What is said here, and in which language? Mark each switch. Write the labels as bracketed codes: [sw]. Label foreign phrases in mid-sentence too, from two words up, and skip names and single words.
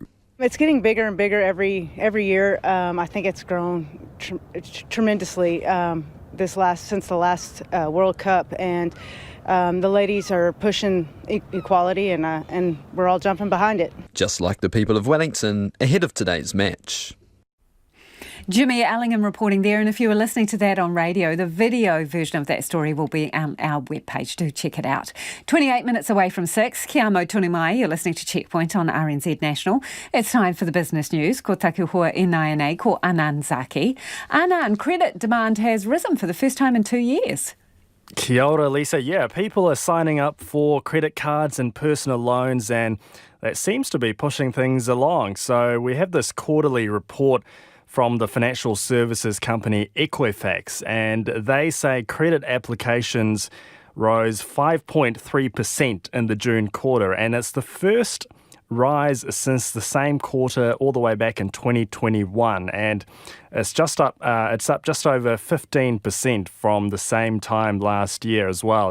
[en] It's getting bigger and bigger every year. I think it's grown tremendously since the last World Cup, and the ladies are pushing equality, and we're all jumping behind it. Just like the people of Wellington ahead of today's match. Jimmy Allingham reporting there, and if you were listening to that on radio, the video version of that story will be on our webpage. Do check it out. 28 minutes away from 6. [mi] Kia amo tonu mai, [en] you're listening to Checkpoint on RNZ National. It's time for the business news. [mi] Ko taku hoa e nai ko Anand Zaki. [en] Anand, credit demand has risen for the first time in 2 years. [mi] Kia ora, Lisa. [en] Yeah, people are signing up for credit cards and personal loans, and that seems to be pushing things along. So we have this quarterly report from the financial services company Equifax, and they say credit applications rose 5.3% in the June quarter, and it's the first rise since the same quarter all the way back in 2021, and it's up just over 15% from the same time last year as well.